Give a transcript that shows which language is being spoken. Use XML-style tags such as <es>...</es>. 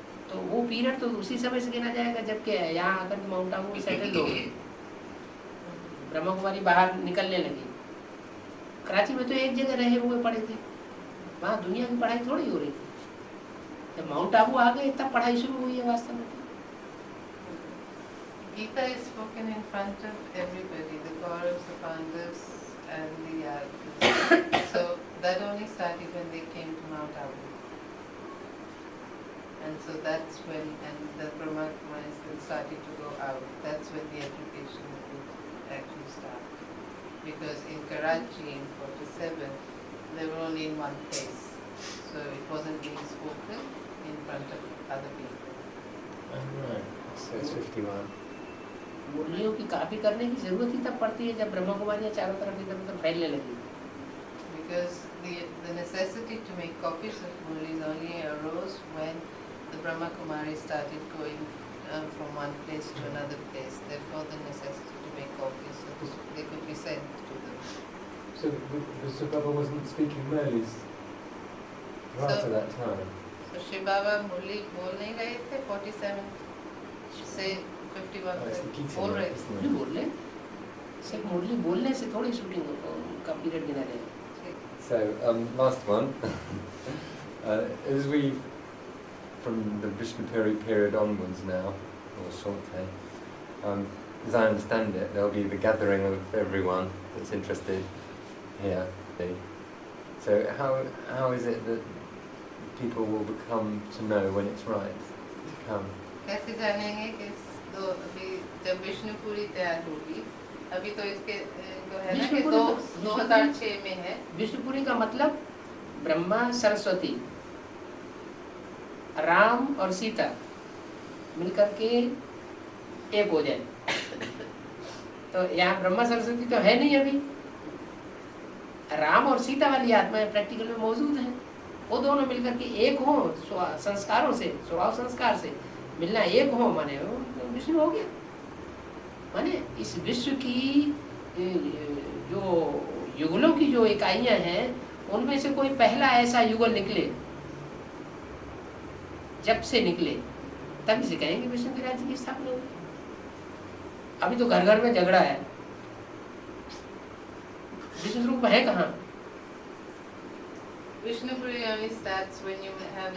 <hi>तो वो पीरियड तो उसी समय से गिना जाएगा जबकि यहाँ आकर माउंट आबू में सेटल हो गए, ब्रह्मा कुमारी बाहर निकलने लगी। कराची में तो एक जगह रहे हुए पड़े थे, वहाँ दुनिया की पढ़ाई थोड़ी हो रही थी। जब माउंट आबू आ गए तब पढ़ाई शुरू हुई है वास्तव में।</hi> <en>Gita is spoken in front of everybody, the Kauravas, the Pandavas and the Yadavas. So that only started when they came to Mount Abu. And so that's when, and the Brahma Kumaris then started to go out. That's when the education would actually start. Because in Karachi in 47, they were only in one place. So it wasn't being spoken in front of other people. Oh, right. So it's 51.</en> <hi>मुरलियों की copy करने की जरूरत ही तब पड़ती है जब ब्रह्मा कुमारियाँ चारों तरफ इधर उधर फैलने लगी।</hi> <en>Because the necessity to make copies of Murlis only arose when the Brahma Kumaris started going from one place to another place. Therefore, the necessity to make copies so they could be sent to them. So the Subaba wasn't speaking Murlis prior to that time?</en> <hi>So Shiv Baba Murli बोल नहीं रहे थे 47 से 51 तक बोल रहे थे। मुरली बोल रहे, सिर्फ मुरली बोलने से थोड़ी शूटिंग का पीरियड गिना जाएगा।</hi> <en>So, last one. As we, from the Vishnupuri period onwards now, or shortly, as I understand it, there'll be the gathering of everyone that's interested here. So how is it that people will become to know when it's right to come?</en> <hi>कैसे जानेंगे कि तो अभी जब विष्णुपुरी तैयार होगी, अभी तो इसके जो है ना कि 2006 में है। विष्णुपुरी का मतलब ब्रह्मा सरस्वती, राम और सीता मिलकर के एक हो जाए। तो यहाँ ब्रह्मा सरस्वती तो है नहीं अभी, राम और सीता वाली आत्माएं प्रैक्टिकल में मौजूद हैं। वो दोनों मिलकर के एक हो, संस्कारों से, स्वभाव संस्कार से मिलना एक हो, माने विष्णु हो गया। माने इस विश्व की जो युगलों की जो इकाइयां हैं उनमें से कोई पहला ऐसा युगल निकले, जब से निकले तभी से कहेंगे विष्णु के राज्य की स्थापना होगी। अभी तो घर घर में झगड़ा है, विष्णु स्वरूप है कहाँ?</hi> <en>Vishnupuri only starts when you have</en>